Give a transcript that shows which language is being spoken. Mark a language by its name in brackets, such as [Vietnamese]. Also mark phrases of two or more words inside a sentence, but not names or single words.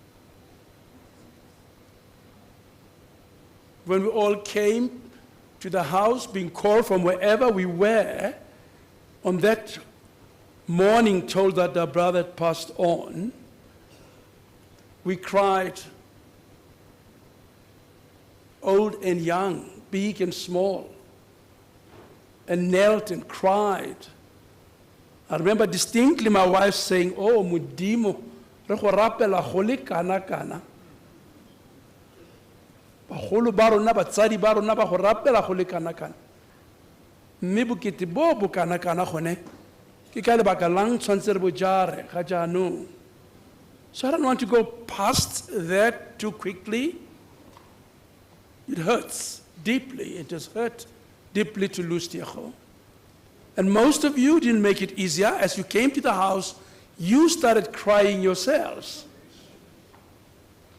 [English] When we all came to the house, being called from wherever we were, on that morning told that our brother had passed on, we cried, old and young, big and small, and knelt and cried. I remember distinctly my wife saying, [Tswana] "Oh, Mudimo, re go rapela go le kana kana." Bagolo ba rona, batsadi ba rona ba go rapela go le kana kana. Mme bokete bo bo kana kana gone ke ka lebaka lang tshwantse re bo jare ga jaanong. [English] So I don't want to go past that too quickly. It hurts deeply. It has hurt deeply to lose Tiego. And most of you didn't make it easier. As you came to the house, you started crying yourselves.